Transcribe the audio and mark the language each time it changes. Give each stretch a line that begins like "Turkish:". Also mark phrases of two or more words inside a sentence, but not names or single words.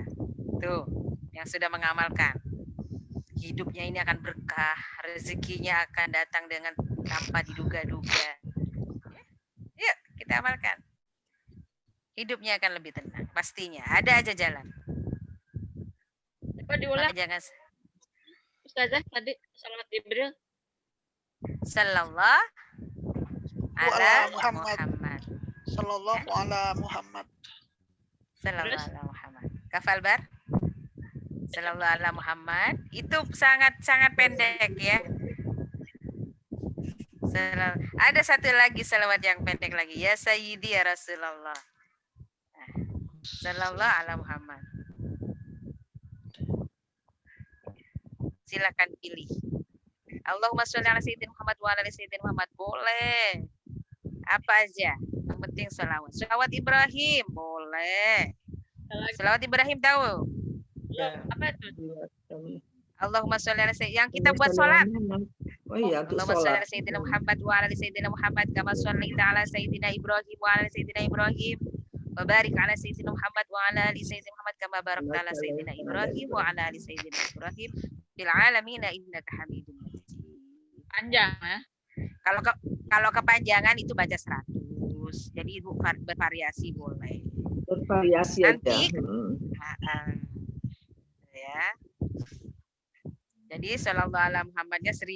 Indonesian: Tuh, yang sudah mengamalkan. Hidupnya ini akan berkah, rezekinya akan datang dengan tanpa diduga-duga. Yuk, kita amalkan. Hidupnya akan lebih tenang, pastinya. Ada aja jalan. Coba diulang. Jangan. Ustazah tadi salawat Jibril.
Arabic: صلى الله على محمد. صلى الله على محمد. صلى الله على محمد. Kafal bar? صلى الله على محمد.
Indonesian: Itu sangat pendek ya. Ada satu lagi salawat yang pendek lagi.
Arabic: يا سيدي يا رسول الله. صلى الله على محمد.
Indonesian: Silakan pilih.
Arabic: اللهم صل على سيدنا محمد وعلى سيدنا محمد.
Indonesian: Boleh. Apa aja. Yang penting salawat. Salawat Ibrahim boleh. Salawat Ibrahim tahu? Ya. Apa itu?
Arabic: اللهم صل على سيدنا.
Indonesian: Yang kita buat sholat. Oh iya, untuk
Arabic: اللهم صل
Indonesian: sholat.
Arabic: على سيدنا محمد وعلى سيدنا محمد كما صليت على سيدنا إبراهيم وعلى سيدنا إبراهيم. وبارك على سيدنا محمد وعلى آل سيدنا محمد كما باركت على سيدنا إبراهيم وعلى آل سيدنا إبراهيم في العالمين إنك حميد مجيد.
Indonesian: Panjang ya. Kalau kepanjangan itu baca 100. Jadi Ibu bervariasi boleh. Bervariasi nanti, aja. Ya. Jadi
Arabic: صلى الله على
Indonesian: Muhammadnya 1000.